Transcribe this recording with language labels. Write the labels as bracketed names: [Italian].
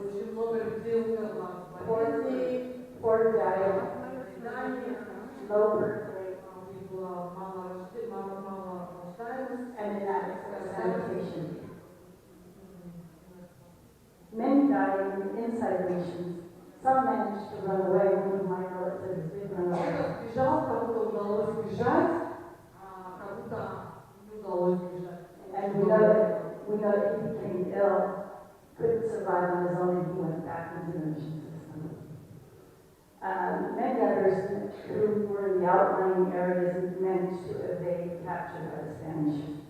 [Russian] Очень много людей умерло от болезней, [English] Poor diet, [Russian] недоедания, [English] low birth rate, [Russian] у них была мало рождаемость, [English] and inadequate sanitation. Many died in inside nations. Some managed to run away. One of my relatives did run away. [Russian] Кто-то сбежал, кому-то удалось сбежать, а кому-то не удалось сбежать. [English] And we know that he became ill, couldn't survive on his own, and he went back into the mission system. Many others who were in the outlying areas managed to evade capture by the Spanish.